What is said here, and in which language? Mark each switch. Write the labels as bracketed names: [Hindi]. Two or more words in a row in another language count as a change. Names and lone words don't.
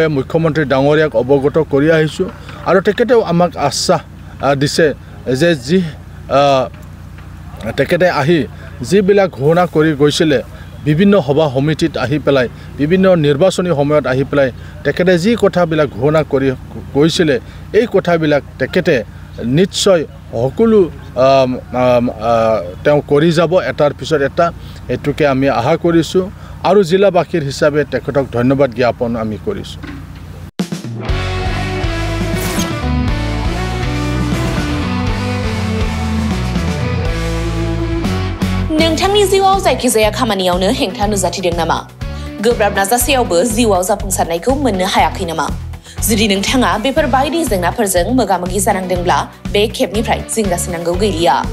[Assamese] মুখ্যমন্ত্ৰী ডাঙৰীয়াক অৱগত কৰি আহিছোঁ আৰু তেখেতেও আমাক আশ্বাস দিছে যে যি তেখেতে আহি যিবিলাক ঘোষণা কৰি গৈছিলে বিভিন্ন সভা সমিতিত আহি পেলাই বিভিন্ন নিৰ্বাচনী সময়ত আহি পেলাই তেখেতে যি কথাবিলাক ঘোষণা কৰি গৈছিলে এই কথাবিলাক তেখেতে নিশ্চয় সকলো তেওঁ কৰি যাব এটাৰ পিছত এটা এটুকে আমি আশা কৰিছোঁ আৰু জিলাবাসীৰ হিচাপে তেখেতক ধন্যবাদ জ্ঞাপন আমি কৰিছোঁ [Bodo] नोंथांनि जिउआव जायखिजाया खामानियावनो हेंथा नुजाथिदों नामा गोब्राब नाजासेयावबो जिउआव जाफुंसारनायखौ मोननो हायाखै नामा जुदि नोंथाङा बेफोर बायदि जेंनाफोरजों मोगा-मोगि जानांदोंब्ला बे खेबनिफ्राय जिंगासिनांगौ गैलिया